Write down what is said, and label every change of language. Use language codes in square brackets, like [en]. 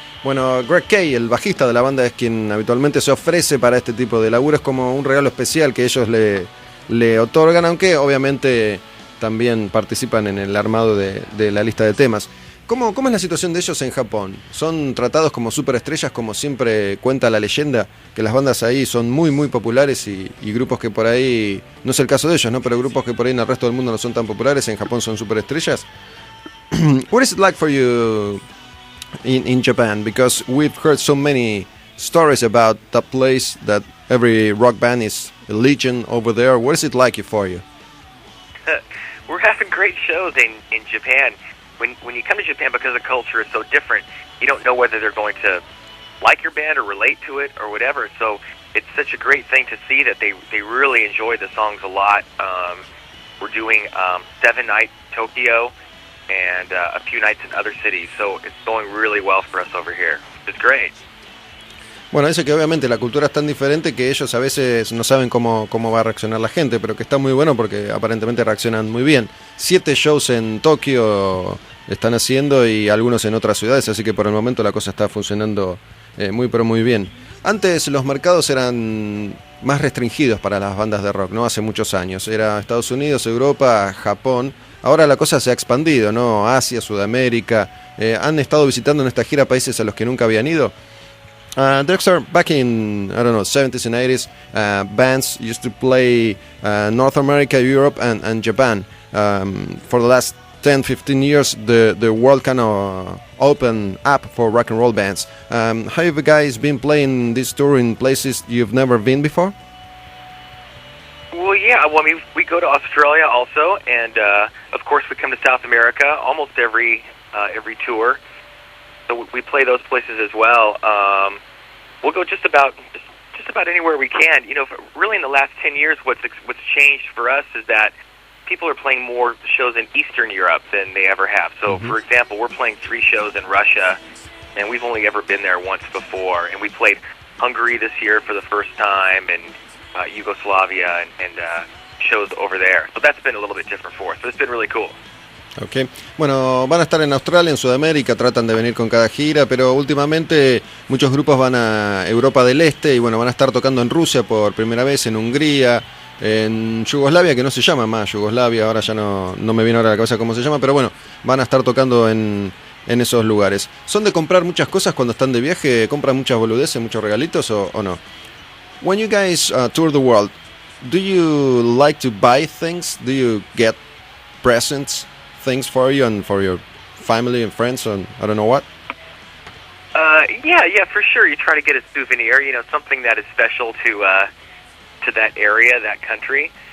[es] Bueno, Greg Kay, el bajista de la banda, es quien habitualmente se ofrece para este tipo de laburo. Es como un regalo especial que ellos le otorgan, aunque obviamente también participan en el armado de la lista de temas. ¿Cómo es la situación de ellos en Japón? ¿Son tratados como superestrellas, como siempre cuenta la leyenda? Que las bandas ahí son muy, muy populares y grupos que por ahí, no es el caso de ellos, ¿no? Pero grupos que por ahí en el resto del mundo no son tan populares, en Japón son superestrellas. [en] What is it like for you in Japan? Because we've heard so many stories about that place, that every rock band is a legion over there. What is it like for you? We're having great shows in Japan. When you come to Japan, because the culture is so different, you don't know whether they're going to like your band or relate to it or whatever. So it's such a great thing to see that they really enjoy the songs a lot. We're doing 7 nights Tokyo and a few nights in other cities. So it's going really well for us over here. It's great. [es] Bueno, dice que obviamente la cultura es tan diferente que ellos a veces no saben cómo va a reaccionar la gente, pero que está muy bueno porque aparentemente reaccionan muy bien. 7 shows en Tokio están haciendo y algunos en otras ciudades, así que por el momento la cosa está funcionando muy bien. Antes los mercados eran más restringidos para las bandas de rock, ¿no? Hace muchos años. Era Estados Unidos, Europa, Japón. Ahora la cosa se ha expandido, ¿no? Asia, Sudamérica. ¿Han estado visitando en esta gira países a los que nunca habían ido? [en] Dexter, back in, 70s and 80s, bands used to play North America, Europe, and Japan. For the last 10-15 years, the world kind of opened up for rock and roll bands. Have you guys been playing this tour in places you've never been before? Well, yeah. Well, I mean, we go to Australia also, and of course we come to South America almost every tour. So we play those places as well. We'll go just about anywhere we can. You know, really in the last 10 years, what's changed for us is that people are playing more shows in Eastern Europe than they ever have. So, for example, we're playing 3 shows in Russia, and we've only ever been there once before. And we played Hungary this year for the first time, and Yugoslavia, and shows over there. So that's been a little bit different for us. So it's been really cool. Okay. [es] Bueno, van a estar en Australia, en Sudamérica, tratan de venir con cada gira, pero últimamente muchos grupos van a Europa del Este y bueno, van a estar tocando en Rusia por primera vez, en Hungría, en Yugoslavia, que no se llama más Yugoslavia, ahora ya no me viene ahora a la cabeza cómo se llama, pero bueno, van a estar tocando en esos lugares. ¿Son de comprar muchas cosas cuando están de viaje? ¿Compran muchas boludeces, muchos regalitos o no? [en] When you guys tour the world, do you like to buy things? Do you get presents? Things for you and for your family and friends and I don't know what? Yeah, for sure. You try to get a souvenir, something that is special to that area, that country.